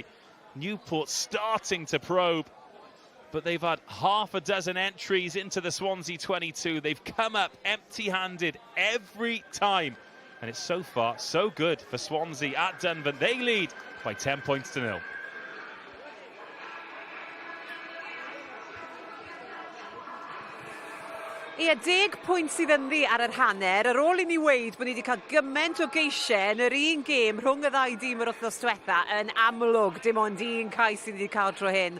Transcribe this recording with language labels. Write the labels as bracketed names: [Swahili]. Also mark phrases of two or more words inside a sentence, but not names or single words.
[English] Newport starting to probe, but they've had half a dozen entries into the Swansea 22. They've come up empty-handed every time. And it's so far so good for Swansea at Dunvant. They lead by 10 points to 0. [Welsh] Ie, 10 pwynt sydd ynddi ar yr hanner. Ar ôl I ni weid bod ni wedi cael gymaint o geisiau yn yr un gêm rhwng y ddau dîm yr wythnos diwetha, yn amlwg dim ond un cais sydd wedi cael tro hyn.